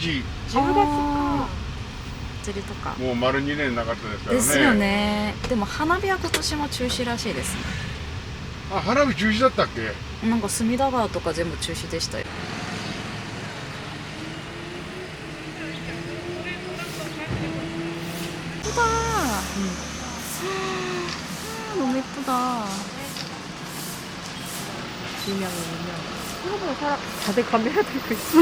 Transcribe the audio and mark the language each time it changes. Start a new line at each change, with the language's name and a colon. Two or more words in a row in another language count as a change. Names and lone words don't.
Japanese: 10 月か。祭りとかもう丸2年なかったですからね。ですよね。でも花火は今年も中止らしいですね。あ、花火中止だったっけ？なんか隅田川とか全部中止でしたよ。예쁘다.
Korean: 너무 예쁘다. 유명. 생각보다 사람 다들 카메라 들고 있어.